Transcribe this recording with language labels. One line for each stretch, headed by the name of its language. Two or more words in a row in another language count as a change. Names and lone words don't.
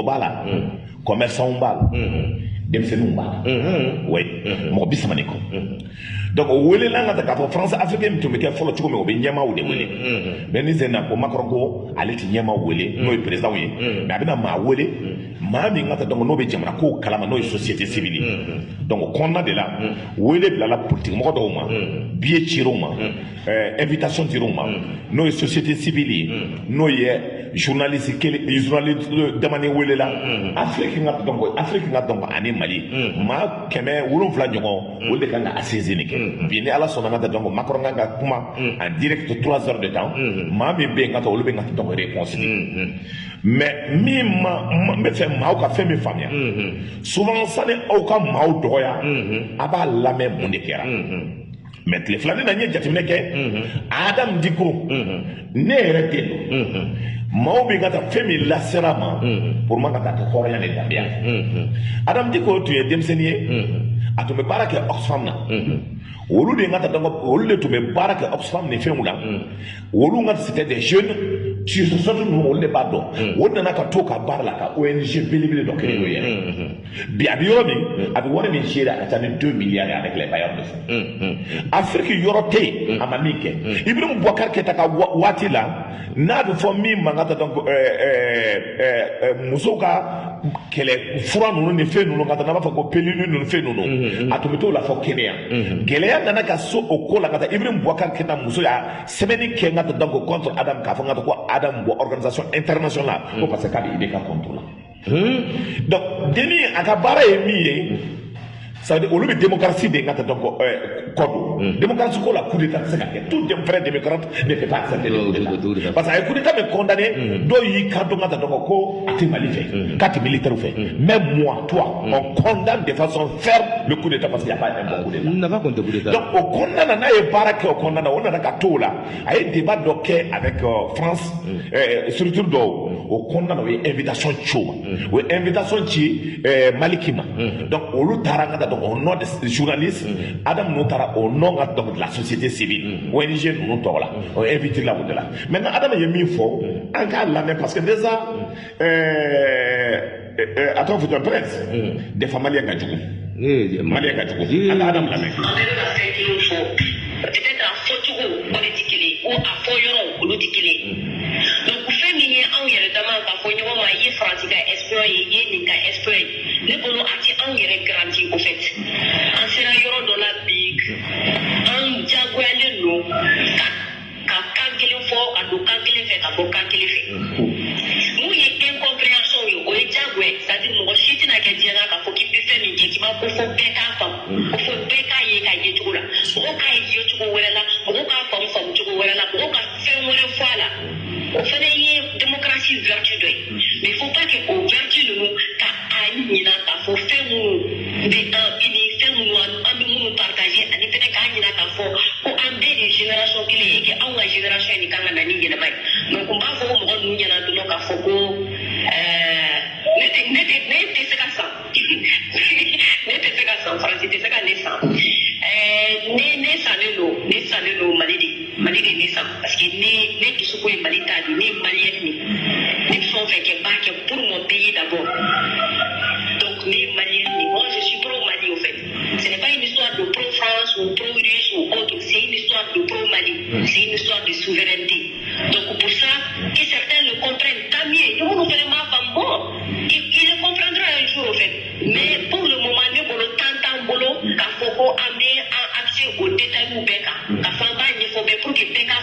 Bambara: b'a la commerçant b'a la denmisɛnninw b'a la oui mɔgɔ 30 kɔ donc o welela n ka taa k'a fɔ
French: France africaine
Bambara: min tun bɛ kɛ fɔlɔ cogo min o bɛ ɲɛmaaw de wele mais ni sen na ko Macron ko ale tɛ ɲɛmaaw wele n'o ye président ye mais a bɛna maa wele maa min ka taa donc n'o bɛ jamana kow kalama n'o ye
French: société civile
Bambara: donc o kɔnɔna de la wele bilala politique mɔgɔ dɔw ma billet cir'u ma invitation dir'u ma n'o ye
French: société civile
Bambara: ye n'o ye journaliste damani welela Afrique ka donc ani Mali maa 700 ɲɔgɔn olu de kan ka assise nin kɛ bi ni ala sɔnna ka taa donc Macron kan ka kuma
French: en direct 3 heures de temps
Bambara: maa min bɛ yen ka taa olu bɛ ka donc réponse di mais min n bɛ fɛ maaw ka fɛn min faamuya souvent sani aw ka maaw dɔgɔya a b'a lamɛn mun de kɛra mais tile filanin na n ye jateminɛ kɛ Adam Dicko ne yɛrɛ den don maaw bɛ ka taa fɛn min lasera ma pour ma ka taa kɛ hɔrɔnya de danbeya Adam Dicko tun ye denmisɛnnin ye a tun bɛ baara kɛ Oxfam na olu de ka taa donc olu de tun bɛ baara kɛ Oxfam ni fɛnw la olu ka
French: c'était des jeunes surtout
Bambara: ninnu olu de b'a dɔn o nana ka to ka baara la ka ONG belebele dɔ kɛ n'o ye bi a bɛ yɔrɔ min a bɛ wari min gérer a ka ca ni 2 milliards
French: avec les bailleurs de fonds
Bambara: Afrique yɔrɔ tɛ yen a ma min kɛ Ibrahim Boubacar Keita ka waati la n'a bɛ fɔ min ma ka taa donc musow ka kɛlɛ fura ninnu ni fɛn ninnu ka taa n'a b'a fɔ ko pilule ninnu fɛn ninnu a tun bɛ t'o la fɔ Kenya gɛlɛya nana ka so o ko la ka taa Ibrahim Boubacar Keita muso y'a sɛbɛnni kɛ ka taa donc contre Adam k'a fɔ ka taa ko Adam bɔ
French: organisation internationale
Bambara: ko
French: parce que
Bambara: k'a bɛ IBK contre la donc deni a ka baara ye min ye
French: ça veut dire
Bambara: olu bɛ démocratie de ka taa donc kɔdon démocratie ko la
French: coup d'état
Bambara: tɛ se ka kɛ
French: tout vrai démocrate ne peut pas accepter le coup d'état parce que
Bambara: a ye
French: coup d'état
Bambara: min condamné dɔw y'i kan don ka taa donc ko a tɛ Mali fɛ k'a tɛ militaire fɛ
French: mais moi toi on condamne de façon ferme le coup d'état parce qu'il n'y a pas un bon coup d'état
Bambara: nafa kɔni tɛ
French: coup d'état
Bambara: donc o kɔnɔna na n'a ye baara kɛ o kɔnɔna na o nana ka to o la a ye débat dɔ kɛ avec France structure dɔw o kɔnɔna na o ye invitation ci o ma o ye invitation ci Maliki ma donc olu taara ka taa donc
French: au nom des journalistes
Bambara: Adam n'o taara
French: au nom donc de la société civile
Bambara: ONG ninnu tɔgɔ la o ye invité la o de la maintenant Adam ye min fɔ an k'a lamɛn parce que déjà a tɔgɔ fɔ prince
French: des fois
Bambara: maliyɛn ka jugu maliyɛn ka jugu an ka Adam lamɛn. peut-être a fɔcogo o de tɛ kelen ou a fɔ yɔrɔ olu tɛ kelen donc fɛn min ye anw yɛrɛ dama ka fɔ ɲɔgɔn ma i ye faransi ka exploit ye i ye nin ka exploit ne bolo a tɛ anw yɛrɛ garanti
French: au fait
Bambara: an sera yɔrɔ dɔ la bi an diyagoyalen don ka kan kelen fɔ ka don kan kelen fɛ ka bɔ kan kelen fɛ mun ye incompréhension ye o ye diyagoya c'est-à-dire mɔgɔ si tɛna kɛ diɲɛ na k'a fɔ k'i bɛ fɛn min kɛ k'i b'a ko fɔ bɛɛ k'a faamu ko fɔ bɛɛ k'a ye k'a ye cogo la mɔgɔw k'a ye cogo wɛrɛ la mɔgɔw k'a faamu cogo wɛrɛ la mɔgɔw ka fɛn wɛrɛ fɔ a la o fana ye démocratie vertu dɔ ye
French: mais il faut pas que
Bambara: o vertu ninnu ka a ɲina k'a fɔ fɛn minnu bɛ an ni fɛn minnu an bɛ minnu partager ani fana k'a ɲina k'a fɔ ko an bɛɛ de génération kelen ye que anw ka génération ye nin kan ka na ni yɛlɛma ye donc n b'a fɔ mɔgɔ ninnu ɲɛna dɔrɔn k'a fɔ ko ne tɛ se ka san ne tɛ se ka san faransi tɛ se ka ne san ne sannen don Mali de ne san parce que ne dusukun ye Mali ta de ne ye maliyɛn de ne bɛ fɛn o fɛn kɛ n b'a kɛ
French: pour mon pays d'abord donc
Bambara: ne ye maliyɛn de
French: moi je suis pro Mali au fait ce n'est pas une histoire de pro France ou pro russe ou autre c'est une histoire de pro Mali c'est une histoire de souveraineté donc pour ça que certains le comprennent tant mieux
Bambara: ne minnu fana m'a faamu
French: bon il le comprendra un jour au fait mais pour le moment
Bambara: ne bolo temps t'an bolo k'a fɔ ko an bɛ an
French: accès aux détails
Bambara: bɛɛ kan k'a fɔ an b'a ɲɛfɔ bɛɛ
French: pour que